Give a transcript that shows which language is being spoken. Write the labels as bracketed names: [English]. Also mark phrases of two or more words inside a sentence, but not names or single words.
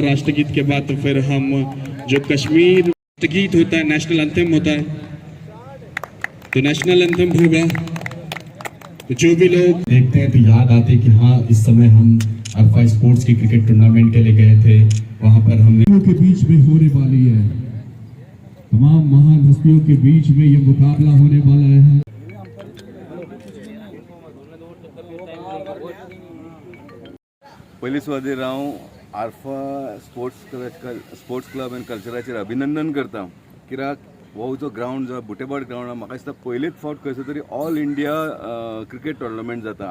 [Hindi] राष्ट्रगीत के बाद तो फिर हम जो कश्मीर राष्ट्रगीत होता है, [English] national anthem [Hindi] होता है, तो [English] national anthem [Hindi] होगा। तो जो भी लोग देखते हैं तो याद आते कि हाँ, इस समय हम अरफा स्पोर्ट्स की [English] cricket tournament [Hindi] के लिए गए थे। वहां पर हमने के बीच में होने वाली है, तमाम महान हस्तियों के बीच में ये मुकाबला होने वाला है। [Konkani] पयली सुवातेर हांव आरफा स्पोर्ट्स क्लब एंड कल्चराचेर अभिनंदन करता, कित्याक हो जो ग्राउंड जो बुटेबाड ग्राउंड म्हाका दिसता पयलीच फावट खंयसर तरी [English] All India cricket tournament [Konkani] जाता।